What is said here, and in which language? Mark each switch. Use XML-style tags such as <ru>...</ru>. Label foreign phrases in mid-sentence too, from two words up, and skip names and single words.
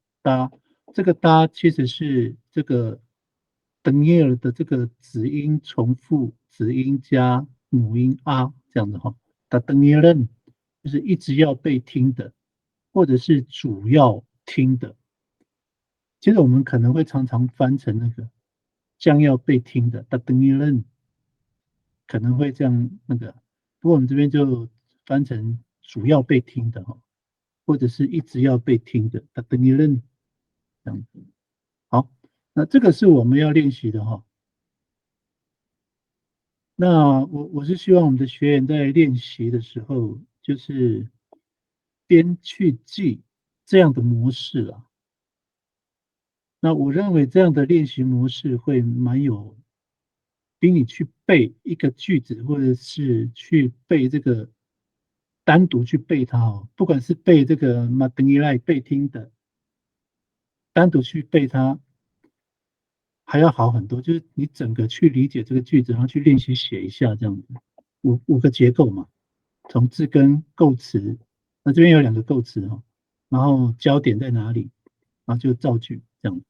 <zh>这个其实是这个 dengil 的这个子音重复子音加母音啊这样子哈。dadengilan 就是一直要被听的，或者是主要听的。其实我们可能会常常翻成那个将要被听的 dadengilan，可能会这样那个。不过我们这边就翻成主要被听的哈。或者是一直要被听的 d a d e n i l e n 这样子。好，那这个是我们要练习的哈。那我是希望我们的学员在练习的时候，就是边去记这样的模式啊。那我认为这样的练习模式会蛮有，比你去背一个句子，或者是去背这个单独去背它哦，不管是背这个 m a d e n i l a 背听的，单独去背它，还要好很多。就是你整个去理解这个句子，然后去练习写一下这样子。五个结构嘛，从字根、构词，那这边有两个构词哈，然后焦点在哪里，然后就造句这样。</zh>